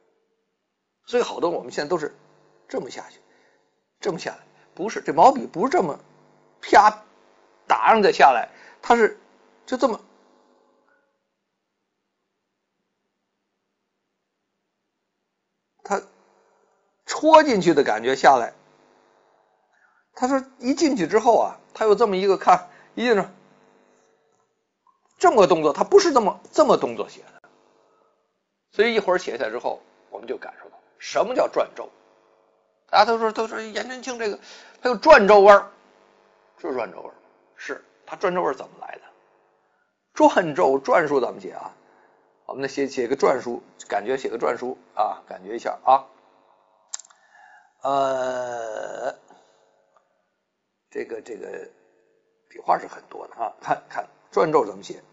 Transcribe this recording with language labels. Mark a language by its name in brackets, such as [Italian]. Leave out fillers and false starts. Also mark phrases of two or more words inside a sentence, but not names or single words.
[Chinese] 所以好多我們现在都是這麼下去，這麼下來，不是，這毛筆不是這麼啪打上再下來，它是就這麼它戳進去的感觉下来。他说一进去之后啊，他有这么一个看一进去这么个动作，他不是这么动作写的。所以一会儿写下来之后，我们就感受到什么叫轉軸。大家都說嚴真卿這個他有轉軸味兒，是轉軸味兒，是他轉軸味兒怎麼來的？轉軸篆書怎麼寫啊？我們寫個篆書，感覺寫個篆書啊，感覺一下啊。這個筆畫是很多的啊，看篆軸怎麼寫？